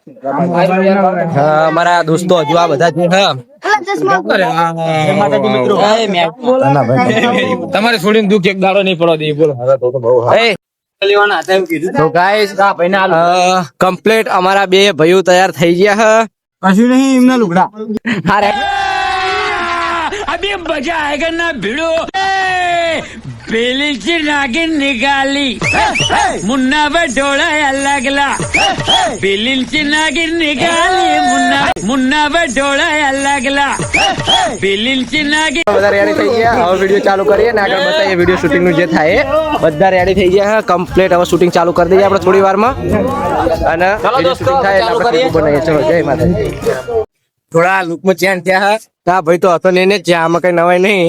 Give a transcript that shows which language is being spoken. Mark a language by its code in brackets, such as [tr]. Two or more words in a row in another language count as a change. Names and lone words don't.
[gu] અમારા દોસ્તો હજુ આ બધા જે તમારે છોડીને દુઃખ એક દાડો નહીં પડો દે. બોલો તો ગાઈસ કમ્પ્લીટ અમારા બે ભાઈઓ તૈયાર થઈ ગયા છે. કશું નહીં એમના લુગડા. [hi] अभी मजा आएगा ना भिड़ो बेली से नागिन निकाली मुन्ना बटोला अलगला बेली से नागिन निकाली मुन्ना बटोला अलगला बेली से नागिन. [gu] બધા રેડી થઈ ગયા. હવે વિડીયો ચાલુ કરીએ ને આગળ બતાવીએ [en] video shooting [gu] નું જે થાય. બધા રેડી થઈ ગયા કમ્પ્લીટ. હવે શૂટિંગ ચાલુ કરી દઈએ આપણે થોડી વારમાં. અને [en] video shooting [gu] થાય એટલે આપણે બનાવીએ. ચલો જય માતાજી. થોડા લુકમાં ચેન્જ થયા. હા ભાઈ તો હતો ને જ, આમાં કઈ નવાય નહીં.